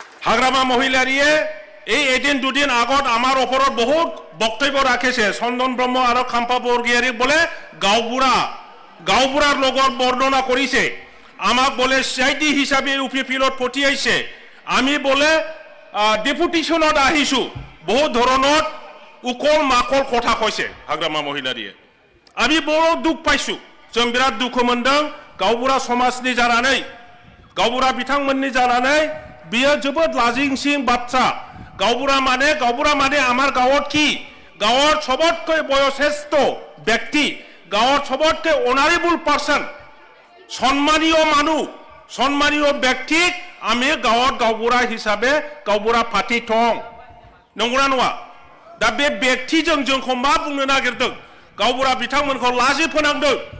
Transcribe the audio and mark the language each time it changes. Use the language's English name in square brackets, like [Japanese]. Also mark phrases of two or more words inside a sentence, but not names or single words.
[Assamese] হাগ্রামা মহিলারিয়ে এই এদিন দুদিন আগত আমার ওপৰত বহুত বক্তব্য ৰাখিছে চন্দন ব্ৰহ্ম আৰু খাম্পা বৰগীয়াৰীক বলে গাঁওবুঢ়াৰ লগত বৰ্ণনা কৰিছে আমাক বলে সিআইডি হিচাপে ইউপিপিএলত পঠিয়াইছে আমি বলে ডেপুটেশনত আহিছো বহুত ধৰণৰ উকল মাকল কথা কৈছে হাগ্রামা মহিলারিয়ে আমি বড় দুঃখ পাইছো [Bodo] जों बिराद दुखु मोनदों गावबुरा समाजनि जानानै गावबुरा बिथांमोननि जानानै बियो जोबोद लाजिंसिं बाथ्रा गावबुरा [Assamese] মানে আমাৰ গাঁৱত কি গাঁৱৰ সকলোতকৈ বয়শ্ৰেষ্ঠ ব্যক্তি গাঁৱৰ সকলোতকৈ [Bodo] बयश्रेष्ठ व्यक्ति गाँवर सबतके [English] honorable person [Assamese] সন্মানীয় মানুহ সন্মানীয় ব্যক্তি আমি গাঁৱত গাঁওবুঢ়া হিচাপে [Bodo] गावबुरा पार्टी दं नंगौना नङा दा बे व्यक्तिजों जोंखौ मा बुंनो नागिरदों गावबुरा बिथांमोनखौ लाजि फोनांदों